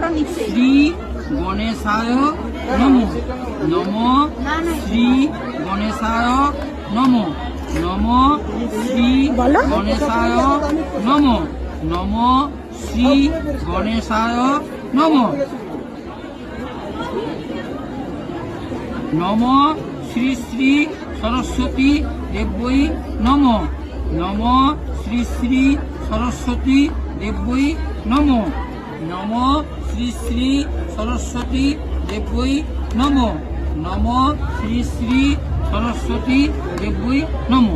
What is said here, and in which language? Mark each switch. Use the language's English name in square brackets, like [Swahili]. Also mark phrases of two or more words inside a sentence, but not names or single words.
[Sanskrit] শ্রী গণেশায় নমঃ। নমঃ শ্রী গণেশায় নমঃ। নমঃ শ্রী গণেশায় নমঃ। নমঃ শ্রী গণেশায় নমঃ। নমঃ শ্রী শ্রী সরস্বতী দেব্যই নমঃ। নমঃ শ্রী শ্রী সরস্বতী দেব্যই নমঃ। নমঃ শ্রী শ্রী সরস্বতী দেব্যই নমঃ। নমঃ শ্রী শ্রী সরস্বতী দেব্যই নমঃ।